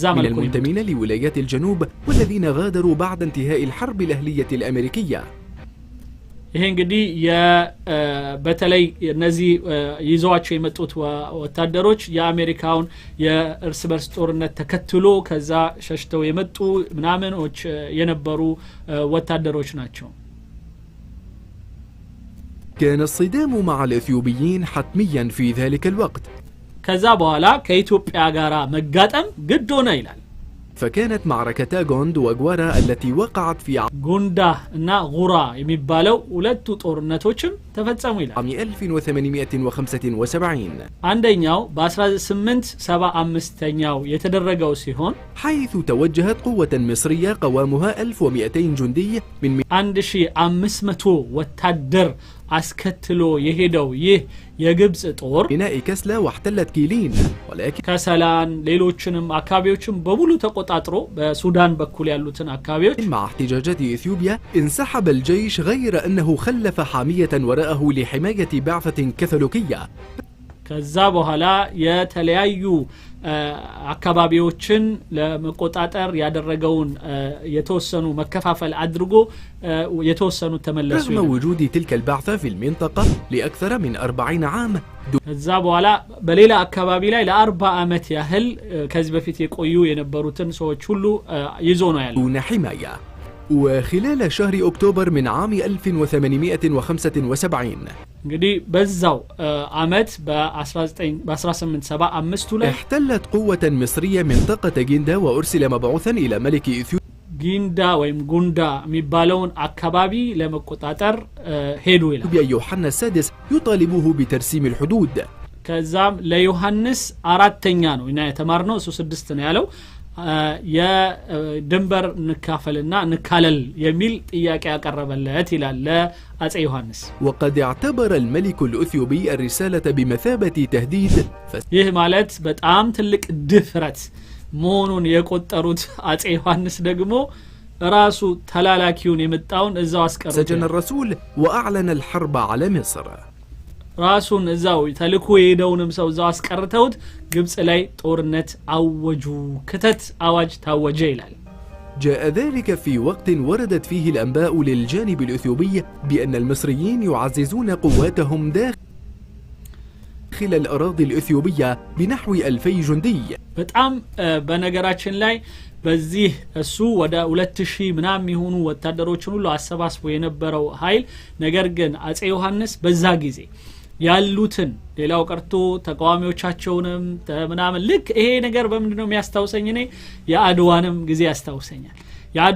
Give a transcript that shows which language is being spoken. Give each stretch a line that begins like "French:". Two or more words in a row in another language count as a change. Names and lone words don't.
Arabic: من
Amharic: መልኩ
Arabic: المنتمين لولايات الجنوب والذين غادروا بعد انتهاء الحرب الأهلية الأمريكية
Amharic: ይሄ እንግዲህ በተለይ እነዚህ ይዘዋቸው የመጡት ወታደሮች የአሜሪካውን የእርስ በርስ ጦርነት ተከትሎ ከዛ ሸሽተው የመጡ ምናምኖች የነበሩ ወታደሮች ናቸው
Arabic: كان الصدام مع الإثيوبيين حتميا في ذلك الوقت
Amharic: ከዛ በኋላ ከኢትዮጵያ ጋራ መጋጠም ግድ ሆነ ይላል
Arabic: فكانت معركتا غوند وغوارا التي وقعت في
Amharic: ጉንዳ እና ጉራ የሚባለው ሁለቱ ጦርነቶችም ተፈጸሙ ይላል
Arabic: عام 1875
Amharic: አንደኛው በ1875ኛው የተደረገው ሲሆን
Arabic: حيث توجهت قوة مصرية قوامها 1200 جندي من
Amharic: 1500 ወታደር አስከትሎ የሄደው ይህ የግብጽ ጦር
Arabic: بناء كسلا واحتلت كيلين ولكن
Amharic: ከሰላን ሌሎችንም አካባቢዎችን በሙሉ ተቆጣጥሮ በሱዳን በኩል ያሉትን አካባቢዎች
Arabic: مع احتجاجات إثيوبيا انسحب الجيش غير أنه خلف حامية وراءه لحماية بعثة كاثوليكية
Amharic: ከዛ በኋላ የተለያዩ አካባቢዎችን ለመቆጣጠር ያደረገውን የተወሰኑ መከፋፈል አድርጎ የተወሰኑ ተመለሱ
Arabic: رغم وجود تلك البعثة في المنطقة لأكثر من 40 عام
Amharic: ከዛ በኋላ በሌላ አካባቢ ላይ ለ40 አመት ያህል ከዚህ በፊት የቆዩ የነበሩትን ሰዎች ሁሉ ይዞ ነው ያለው
Arabic: دون حماية وخلال شهر أكتوبر من عام 1875
Amharic: እንግዲህ በዛው አመት በ1875 ላይ
Arabic: احتلت قوة مصرية منطقة جندا وأرسل مبعوثا إلى ملك إثيوبيا
Amharic: ጊንዳ ወይም ጉንዳ የሚባለውን አካባቢ ለመቆጣጠር ሄዱ ይላል
Arabic: يوحنا السادس يطالبه بترسيم الحدود
Amharic: ከዛም ለዮሐንስ አራተኛ ነው እና የተማርነው እሱ 6 ነው ያለው የድንበር ንካፈልና ንካለል የሚል ጥያቄ ያቀረበለት ይላል ለአጼ ዮሐንስ
Arabic: وقد اعتبر الملك الأثيوبي الرسالة بمثابة تهديد
Amharic: ይህ ማለት በጣም ትልቅ ድፍረት መሆኑን የቆጠሩት አጼ ዮሐንስ ደግሞ ራሱ ተላላኪውን የመጣውን እዛው አስቀረው
Arabic: سجن الرسول وأعلن الحرب على مصر
Amharic: ራሱን እዛው ተልኮ የሄደውንም ሰው እዛው አስቀርተውት ግብጽ ላይ ጦርነት አወጁ ክተት አዋጅ ታወጀ ይላል
Arabic: جاء ذلك في وقت وردت فيه الأنباء للجانب الأثيوبي بأن المصريين يعززون قواتهم داخل الأراضي الأثيوبية بنحو 2000 جندي
Amharic: በጣም በነገራችን ላይ በዚህ እሱ ወደ 2000 ምናም ይሆኑ ወታደሮችን ሁሉ አሰባስቦ የነበረው ኃይል ነገር ግን አጼ ዮሐንስ በዛ ጊዜ ያሉትን ሌላው ቀርቶ ተቃዋሚዎቻቸውንም ምናምን ልክ ይሄ ነገር በምንድነው የሚያስታውሰኝ እኔ የአድዋንም ጊዜ ያስታውሰኛል የአድዋ